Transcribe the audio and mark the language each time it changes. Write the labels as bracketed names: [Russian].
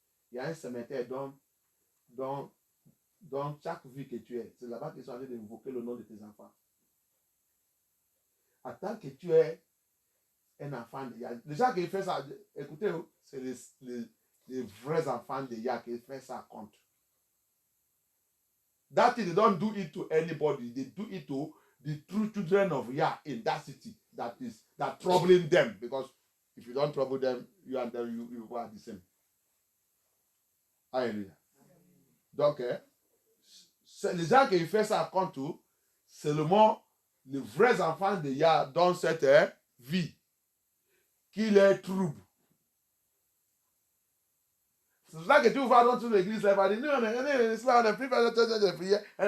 [French] Il y a un cimetière dans chaque vie que tu es. C'est là-bas qu'ils sont en train d'invoquer le nom de tes enfants. Attends que tu es un enfant de Yah. Les gens qui font ça, écoutez, c'est les vrais enfants de Yah qui font ça contre. [English] That thing, they don't do it to anybody. They do it to the true children of Yah in that city that troubling them. Because if you don't trouble them, you and them, you are the same. [French] Alléluia. Donc, c'est les gens qui font ça contre, seulement les vrais enfants de Yah dans cette vie qui les troublent. C'est pour ça que tu vas dans toute l'église, là, va dire, nous, on est plus de prière.